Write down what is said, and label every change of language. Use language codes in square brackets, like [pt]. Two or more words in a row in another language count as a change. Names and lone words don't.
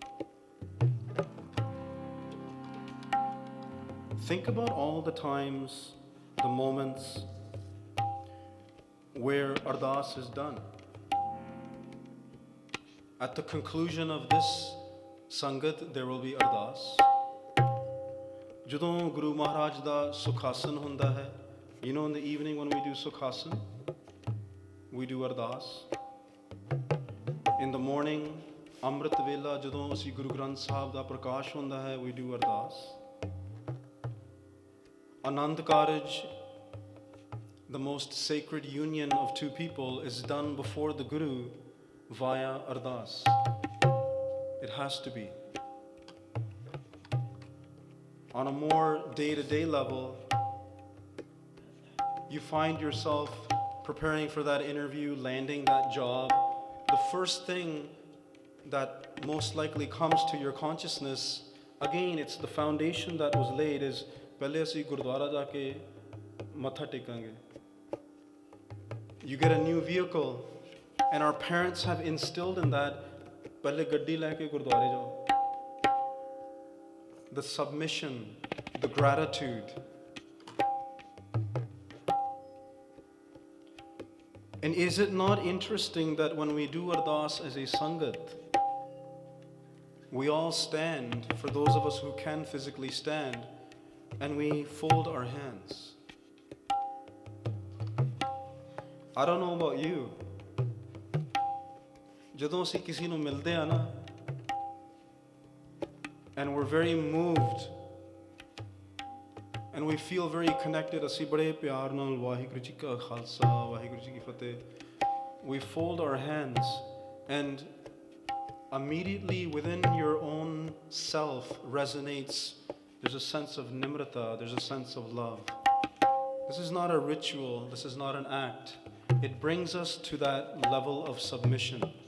[en] Think about all the times, the moments where ardas is done. At the conclusion of this Sangat, there will be ardas. [pa] ਜਦੋਂ ਗੁਰੂ ਮਹਾਰਾਜ ਦਾ ਸੁਖਾਸਨ ਹੁੰਦਾ ਹੈ, [en] you know, in the evening when we do Sukhasan, we do ardas. In the morning, [pa] ਅੰਮ੍ਰਿਤ ਵੇਲਾ, ਜਦੋਂ ਅਸੀਂ ਗੁਰੂ ਗ੍ਰੰਥ ਸਾਹਿਬ ਦਾ ਪ੍ਰਕਾਸ਼ ਹੁੰਦਾ ਹੈ, [en] we do ardas. Anand Karaj, the most sacred union of two people, is done before the Guru via ardas. It has to be. On a more day-to-day level, you find yourself preparing for that interview, landing that job. The first thing that most likely comes to your consciousness, again, it's the foundation that was laid, is [pa] ਪਹਿਲੇ ਅਸੀਂ ਗੁਰਦੁਆਰਾ ਜਾਕੇ ਮੱਥਾ ਟੇਕਾਂਗੇ. [en] You get a new vehicle, and our parents have instilled in that, [pa] ਪਹਿਲੇ ਗੱਡੀ ਲੈਕੇ ਗੁਰਦੁਆਰੇ ਜਾਓ. [en] The submission, the gratitude. And is it not interesting that when we do ardas as a sangat, we all stand, for those of us who can physically stand, and we fold our hands. I don't know about you. [pa] ਜਦੋਂ ਅਸੀਂ ਕਿਸੇ ਨੂੰ ਮਿਲਦੇ ਆ ਨਾ, [en] and we're very moved, and we feel very connected, [pa] ਅਸੀਂ ਬੜੇ ਪਿਆਰ ਨਾਲ ਵਾਹਿਗੁਰੂ ਜੀ ਕਾ ਖਾਲਸਾ ਵਾਹਿਗੁਰੂ ਜੀ ਕੀ ਫਤਿਹ, [en] we fold our hands, and immediately within your own self resonates, there's a sense of nimrata, there's a sense of love. This is not a ritual, this is not an act. It brings us to that level of submission.